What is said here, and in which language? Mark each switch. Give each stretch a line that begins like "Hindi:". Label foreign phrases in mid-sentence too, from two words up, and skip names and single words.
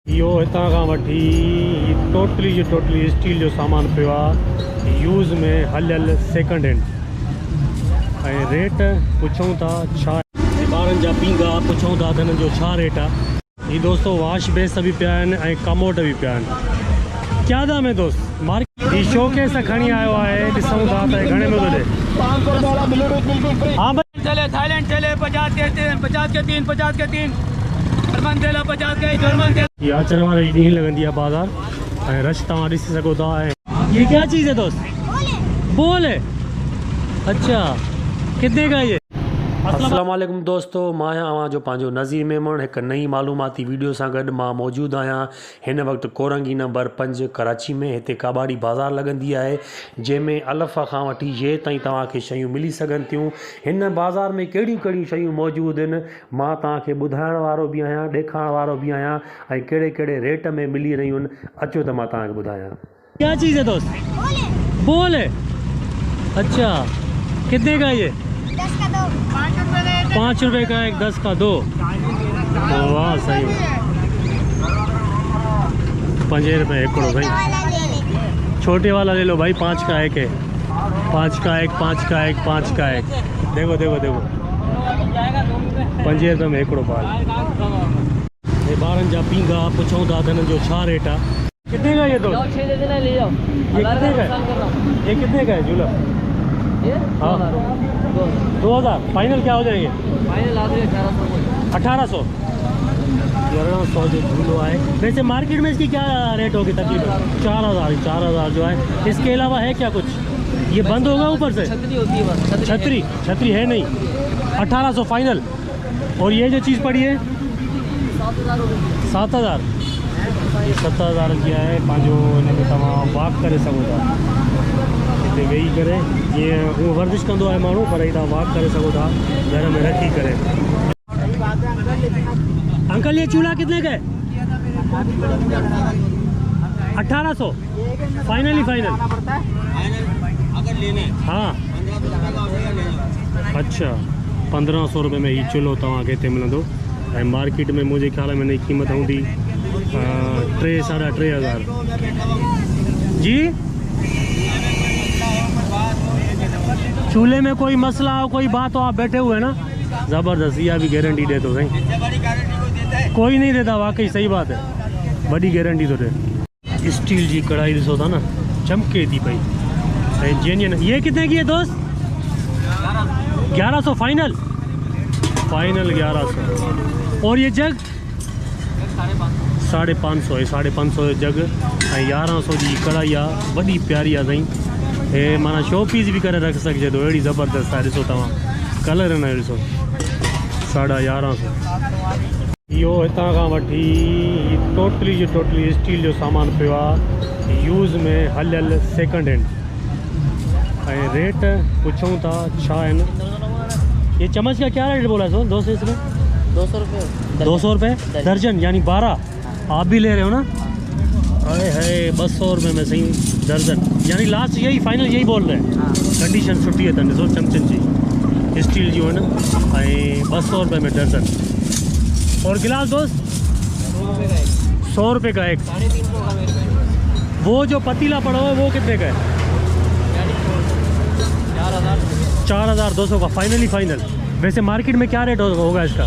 Sindhi: यो हितां खां वठी
English: totally steel
Sindhi: जो सामान पियो आहे यूज़ में हलियल
English: second hand.
Sindhi: ऐं रेट पुछूं था छा ॿारनि जा पींगा पुछूं था त हिननि जो छा रेट आहे। ये दोस्तों
English: wash base
Sindhi: भी पिया आहिनि ऐं कमोड भी पिया आहिनि।
Urdu: کیا دام ہے دوست
Sindhi: मार्केट ही शोकेस खणी आयो आहे ॾिसूं था त घणे में थो ॾे।
Urdu: ہاں بھائی چلے تھائی لینڈ چلے 50 کے 3 50 کے 3 50 کے 3 جرمن تیل 50 کے جرمن تیل.
Sindhi: ये अचण वारी ॾींहुं लॻंदी आहे बाज़ार ऐं रश तव्हां ॾिसी सघो था।
Urdu: یہ کیا چیز ہے دوست بول ہے اچھا کتنے کا یہ.
Sindhi: अस्सलाम वालेकुम दोस्तों मां आहियां जो पंहिंजो नज़ीर मेमण एक नई मालूमाती वीडियो सां गॾु मां मौजूदु आहियां हिन वक़्तु कोरंगी नंबर 5 कराची में। हिते काबाड़ी बाज़ार लॻंदी आहे जंहिंमें अलफ़ खां वठी ये ताईं तव्हांखे शयूं मिली सघनि थियूं। हिन बाज़ार में कहिड़ियूं कहिड़ियूं शयूं मौजूदु आहिनि मां तव्हांखे ॿुधाइण वारो बि आहियां ॾेखारण वारो बि आहियां ऐं कहिड़े कहिड़े रेट में मिली रहियूं आहिनि। अचो त मां तव्हांखे ॿुधायां।
Urdu: کیا چیز ہے دوست بول ہے اچھا کتنے کا یہ 5 روپے کا ایک 10 کا 2. واہ صحیح 5 روپے ہکڑو بھائی چھوٹے والا لے لو بھائی 5 کا ایک ہے 5 کا ایک 5 کا ایک 5 کا ایک دیکھو دیکھو دیکھو 5 روپے میں ہکڑو بال.
Sindhi: ये ॿारनि जा पींगा पुछूं था त हिननि जो छा रेट आहे।
Urdu: کتنے کا یہ دو لے جاؤ یہ کتنے کا ہے یہ کتنے کا ہے جھولا۔ ہاں 2000 فائنل کیا ہو جائیں گے फाइनल
Sindhi: 1800 1100 जो झूलो है।
Urdu: ویسے مارکیٹ میں اس کی کیا ریٹ ہوگی تقریباً 4000 جو ہے. اس کے علاوہ ہے کیا کچھ یہ بند ہوگا اوپر سے چھتری ہوتی ہے بس چھتری ہے نہیں 1800 فائنل۔ اور یہ جو چیز پڑی ہے 7000 یہ 7000 کی ہے
Sindhi: पंहिंजो हिन में तव्हां वॉक करे सघो था। हिते वेही करे जीअं हूअं वर्जिश कंदो आहे माण्हू पर तव्हां वॉक करे सघो था घर में रखी करे।
Urdu: انکل یہ چولہا کتنے کا ہے 1800
English: finally final
Urdu: ہاں اچھا
Sindhi: 1500 रुपये में ही चूल्हो तव्हांखे हिते मिलंदो। ऐं मार्केट में मुंहिंजे ख़्याल में हिन जी क़ीमत हूंदी 3 साढ़ा 3000 जी।
Urdu: چولہے میں کوئی مسئلہ ہو کوئی بات ہو آپ بیٹھے ہوئے نا زبردست یہ بھی گارنٹی دے تو صحیح کوئی نہیں دیتا واقعی صحیح بات ہے بڑی گارنٹی تو دے.
Sindhi: स्टील जी कढ़ाई ॾिसो था ना चमके थी पई जेन्युइन।
Urdu: یہ کتنے کی ہے دوست 1100 فائنل 1100. اور یہ جگ 550 ہے 550 جگ
Sindhi: 1100 जी कढ़ाई आहे वॾी प्यारी आहे साईं। हे माना
English: show piece
Sindhi: भी करे रख सघिजे थो अहिड़ी ज़बरदस्त आहे। ॾिसो तव्हां कलर न ॾिसो 1150। इहो हितां खां वठी
English: totally steel
Sindhi: जो सामान पियो आहे यूज़ में हलियल
English: second hand.
Sindhi: ऐं रेट पुछूं था छा आहिनि।
Urdu: یہ چمچ کا کیا ریٹ بولا سو 200 اس میں 200 روپے درجن یعنی 12. آپ بھی لے رہے ہو نا ارے ہے 200 روپے میں صحیح درجن یعنی لاسٹ یہی فائنل یہی بول رہے ہیں.
Sindhi: कंडीशन सुठी है तन ॾिसो चमचन जी स्टील जी हो न ऐं 200 रुपये में दर्जन।
Urdu: اور گلاس دوست 100 روپے کا ایک. وہ جو پتیلا پڑا ہوا ہے وہ کتنے کا ہے 4200 کا فائنل. ویسے مارکیٹ میں کیا ریٹ ہوگا اس کا